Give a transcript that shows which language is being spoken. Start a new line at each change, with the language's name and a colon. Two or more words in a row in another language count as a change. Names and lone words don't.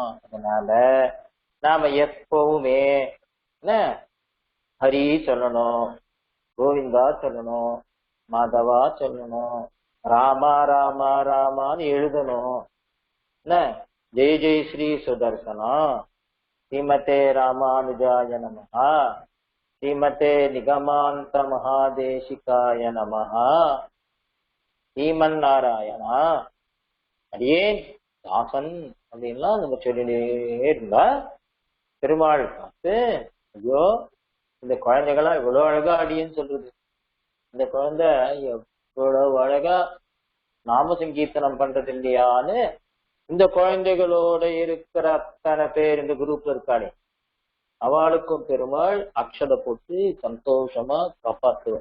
Tamil: அதனால நாம எப்பவுமே என்ன ஹரி சொல்லணும், கோவிந்தா சொல்லணும், மாதவா சொல்லணும், ராமா ராமா ராமான்னு எழுதணும்.
Sanskrit: என்ன जय जय श्री सुदर्शना, श्रीमते रामानुजाय नमः श्रीमते निगमान्त महादेशिकाय नमः,
Tamil: ஸ்ரீமன் நாராயணா அடியேன் தாசன் அப்படின்லாம் நம்ம சொல்லிட்டே இருந்தா பெருமாள் பார்த்து, ஐயோ இந்த குழந்தைகள்லாம் இவ்வளவு அழகா அடியேன்னு சொல்றது, இந்த குழந்தை எவ்வளவு அழகா நாம சங்கீர்த்தனம் பண்றது இல்லையான்னு இந்த குழந்தைகளோட இருக்கிற அத்தனை பேர் இந்த குரூப்ல இருக்காளே அவளுக்கும் பெருமாள் அக்ஷதை போட்டு சந்தோஷமா காப்பாற்றுவார்.